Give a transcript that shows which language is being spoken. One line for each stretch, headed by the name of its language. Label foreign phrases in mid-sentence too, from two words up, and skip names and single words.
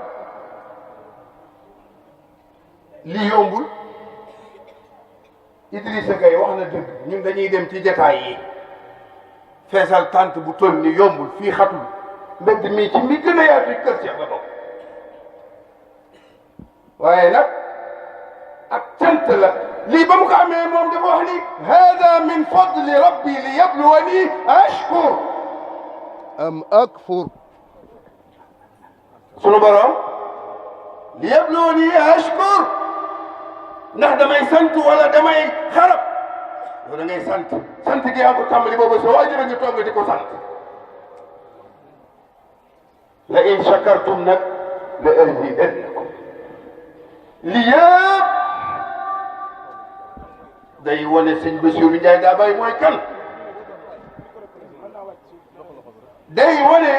Wolof: lii yombul Idrissa Gueye wax na dëgg ñun dañuy dem ci jataay yi feesal tànt bu toll ni yombul fii xatul mbedd mii ci mi gën a yaatu kër Cheikh la bokk waaye nag ak cant la lii ba mu ko amee moom dafa wax ni
Arabic: هذا من فضل ربي ليبلوني أأشكر أم أكفر
Wolof: sunu borom
Arabic: ليبلوني أأشكر
Wolof: ndax damay sant wala damay xarab yow da ngay sant sant gi yaa ko tàmbali boobu sa waajur a ngi toog di ko sant la
Arabic: لئن شكرتم
Wolof: nag
Arabic: لأزيدنكم
Wolof: li yëpp day wane sëñ Bassirou Ndiaye Dabaye mooy kan day wane